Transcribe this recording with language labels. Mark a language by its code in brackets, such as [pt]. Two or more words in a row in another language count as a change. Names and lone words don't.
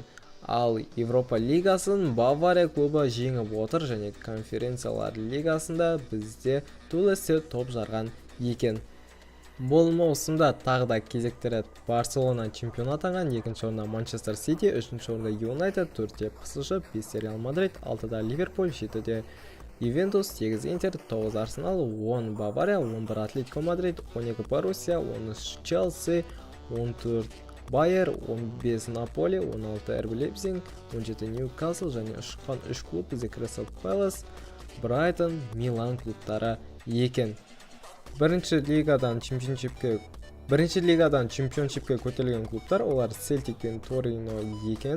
[kk] Ал Европа Лигасын Бавария клубы жеңіп отыр және Конференциялар Лигасында бізде Тулесе топ жарған екен. Бұл маусымда тағы да кезектері Барселона чемпион атанған, екінші орында Манчестер Сити, үшінші орында Юнайтед, 4-те ПСЖ, 5-те Реал Мадрид, 6-да Ливерпуль, 7-де Ювентус, 8 Интер, 9 Арсенал, 10 Бавария, 11 Атлетико Мадрид, 12 Боруссия, 13 Челси, 14 Байер, 15 Наполи, 16 РБ Лейпциг, 17 Ньюкасл және ұшқан 3 клуб бізде Кристал Пэлас, Брайтон, Милан клубтары екен. Бірінші лигадан чемпионшипке көтерілген клубтар олар Селтик пен Торино екен.